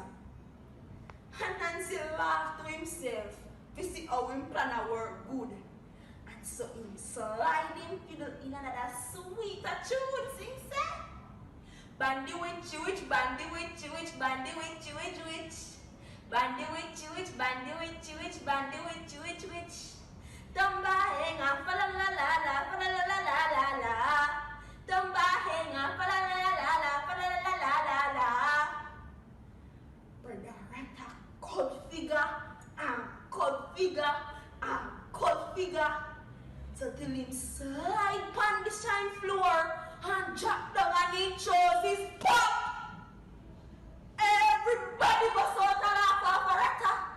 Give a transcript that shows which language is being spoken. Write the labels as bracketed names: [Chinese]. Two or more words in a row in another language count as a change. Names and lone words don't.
[Jamaican Creole English] And Nancy laughed to himself to see how him plan a work good. And so him slide him fiddle in another sweet tune sing say. Bandy witch, witch, bandy witch, witch, bandy witch, witch, witch. Bandy witch, witch, bandy witch, witch, bandy witch, witch, witch. Tumba henga, fa la la la la, fa la la la la la la. Tumba henga, fa la la la la la, fa la la la la la. Brother Rata cold figure and cold figure and cold figure. So till him slide on the shine floor and drop down and he chose his pop. Everybody was out and laugh for Rata.